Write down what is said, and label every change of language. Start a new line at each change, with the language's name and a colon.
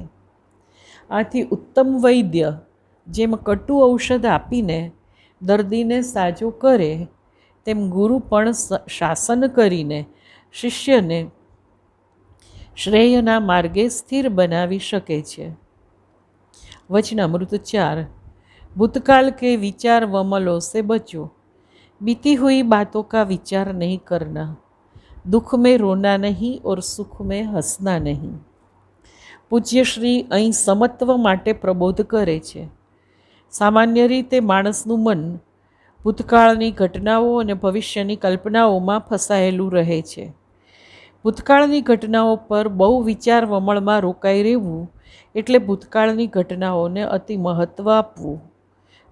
Gujarati: આથી ઉત્તમ વૈદ્ય જેમ કટુ ઔષધ આપીને દર્દીને સાજો કરે, તેમ ગુરુ પણ શાસન કરીને શિષ્યને શ્રેયના માર્ગે સ્થિર બનાવી શકે છે।
Hindi: वचनामृत 4। भूतकाल के विचार वमलों से बचो, बीती हुई बातों का विचार नहीं करना। दुख में रोना नहीं और सुख में हंसना नहीं।
Gujarati: પૂજ્યશ્રી અહીં સમત્વ માટે પ્રબોધ કરે છે। સામાન્ય રીતે માણસનું મન ભૂતકાળની ઘટનાઓ અને ભવિષ્યની કલ્પનાઓમાં ફસાયેલું રહે છે। ભૂતકાળની ઘટનાઓ પર બહુ વિચાર વમળમાં રોકાઈ રહેવું એટલે ભૂતકાળની ઘટનાઓને અતિ મહત્ત્વ આપવું।